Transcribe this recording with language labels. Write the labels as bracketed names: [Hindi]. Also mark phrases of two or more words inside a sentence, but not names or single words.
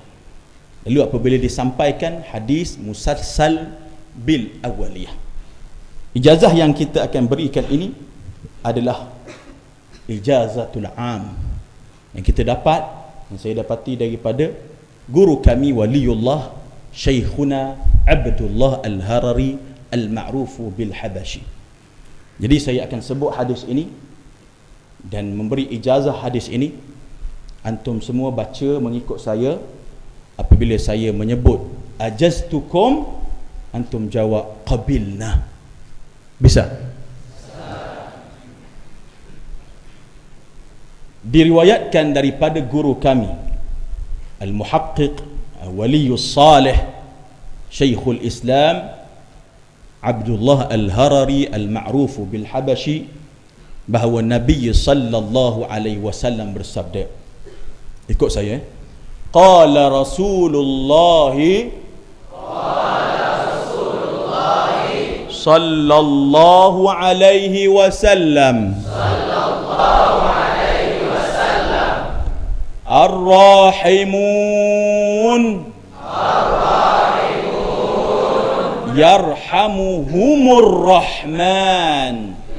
[Malay] Lalu apabila disampaikan hadis [Arabic] مسلسل بالأولية, [Malay] ijazah yang kita akan berikan ini adalah [Arabic] إجازة العام [Malay] yang kita dapat, yang saya dapati daripada guru kami Waliullah Syekhuna Abdullah Al-Harari [Arabic] المعروف بالحبشي. [Malay] Jadi saya akan sebut hadis ini dan memberi ijazah hadis ini. Antum semua baca mengikut saya. Apabila saya menyebut ajaztukum, antum jawab qabilna. Bisa? Diriwayatkan daripada guru kami [Arabic] المحقق الولي الصالح شيخ الإسلام [Malay] Abdullah Al-Harari [Arabic] المعروف بالحبشي, [Malay] bahawa Nabi [Arabic] صلى الله عليه وسلم [Malay] bersabda, ikut saya, [Arabic] قال رسول الله صلى الله عليه وسلم الراحمون يرحمهم الرحمن